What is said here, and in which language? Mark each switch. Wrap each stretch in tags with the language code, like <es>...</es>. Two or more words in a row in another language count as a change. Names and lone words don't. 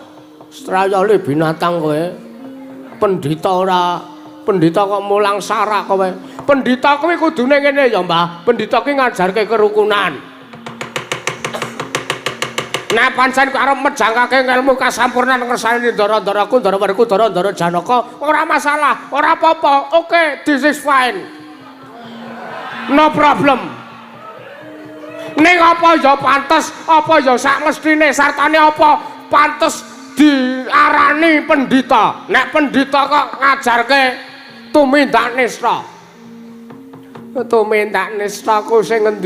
<jv>Strayali binatang kowe. Pendhita ora, pendhita kok mulang sarak kowe. Pendhita kuwi kudune ngene ya, Mbah. Pendhita ki ngajarke kerukunan. Nah pancen kok arep mejangake ilmu kasampurnan ngersani Ndara-ndaraku, Ndara Werkudara, Ndara Janaka, ora masalah, ora apa-apa.</jv> <en>Oke, this is fine. No problem.</en> <jv>Ning apa ya pantes, apa ya sak mestine sartane apa pantes diarani pendhita. Nek pendhita kok ngajarke tumindak nista. Tumindak nista ku sing ngendi?</jv>